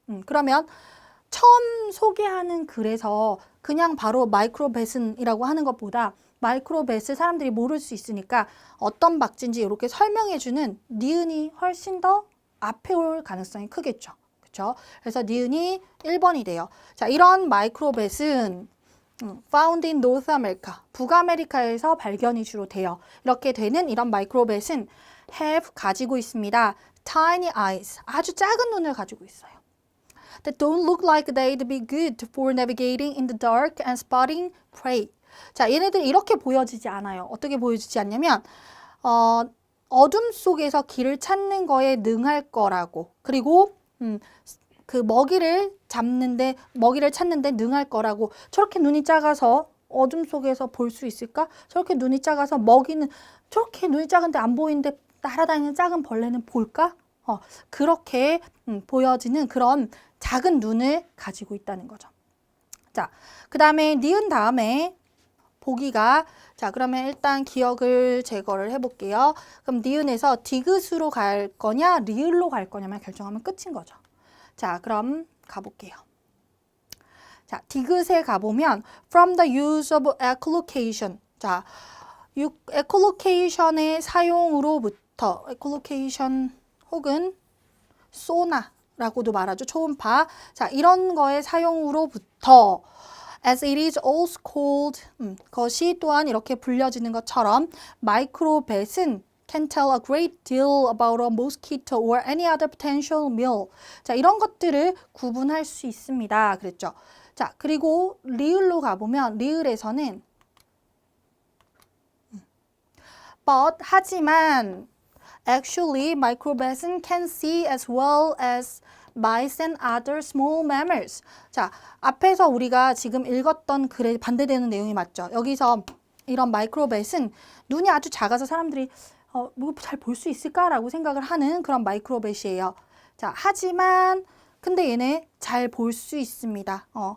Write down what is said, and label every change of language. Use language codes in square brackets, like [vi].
[ko] 그러면 처음 소개하는 글에서 그냥 바로 마이크로배슨이라고 하는 것보다 마이크로배스 사람들이 모를 수 있으니까 어떤 박쥐인지 이렇게 설명해주는 니은이 훨씬 더 앞에 올 가능성이 크겠죠. 그렇죠? 그래서 니은이 1번이 돼요. 자, 이런 마이크로배스는 [en] found in North America. [ko] 북아메리카에서 발견이 주로 돼요. 이렇게 되는 이런 마이크로벳은 have 가지고 있습니다. [en] tiny eyes. [ko] 아주 작은 눈을 가지고 있어요. [en] That don't look like they'd be good for navigating in the dark and spotting prey. [ko] 자, 얘네들 이렇게 보여지지 않아요. 어떻게 보여지지 않냐면 어둠 속에서 길을 찾는 거에 능할 거라고. 그리고 그 먹이를 찾는데 능할 거라고. 저렇게 눈이 작아서 어둠 속에서 볼 수 있을까? 저렇게 눈이 작아서 저렇게 눈이 작은데 안 보이는데 날아다니는 작은 벌레는 볼까? 그렇게 보여지는 그런 작은 눈을 가지고 있다는 거죠. 자, 그 다음에 니은 다음에 보기가, 자, 그러면 일단 기억을 제거를 해볼게요. 그럼 니은에서 디귿으로 갈 거냐, 리을로 갈 거냐만 결정하면 끝인 거죠. 자, 그럼 가볼게요. 자, 디귿에 가보면 [en] from the use of echolocation. [ko] 자, echolocation의 사용으로부터, echolocation 혹은 소나라고도 말하죠. 초음파. 자, 이런 거의 사용으로부터 [en] as it is also called, [ko] 것이 또한 이렇게 불려지는 것처럼 마이크로벳은 [en] can tell a great deal about a mosquito or any other potential meal. [ko] 자, 이런 것들을 구분할 수 있습니다. 그랬죠. 자, 그리고 리을로 가보면 리을에서는 [en] but 하지만 actually microbes can see as well as mice and other small mammals. [ko] 자, 앞에서 우리가 지금 읽었던 글에 반대되는 내용이 맞죠. 여기서 이런 마이크로벳은 눈이 아주 작아서 사람들이 뭐 잘 볼 수 있을까라고 생각을 하는 그런 마이크로벳이에요. 자, 하지만 근데 얘네 잘 볼 수 있습니다.